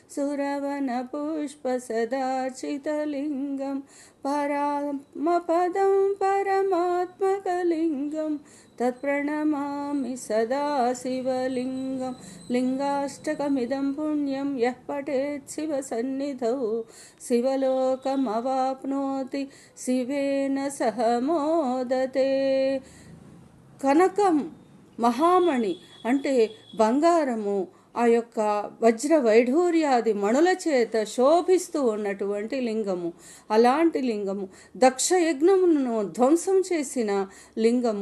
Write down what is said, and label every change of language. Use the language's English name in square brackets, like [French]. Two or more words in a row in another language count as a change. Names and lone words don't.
[Sanskrit] सुरवनपुष्पसदार्चितलिङ्गं परात्मपदं परमात्मकलिङ्गं तत्प्रणमामि सदा शिवलिङ्गं लिङ्गाष्टकमिदं पुण्यं यः पठेत् शिवसन्निधौ शिवलोकमवाप्नोति शिवेन सह मोदते। [Telugu] కనకం మహామణి అంటే బంగారము, ఆ యొక్క వజ్ర వైఢూర్యాది మణుల చేత శోభిస్తూ ఉన్నటువంటి లింగము. అలాంటి లింగము దక్ష యజ్ఞమును ధ్వంసం చేసిన లింగము.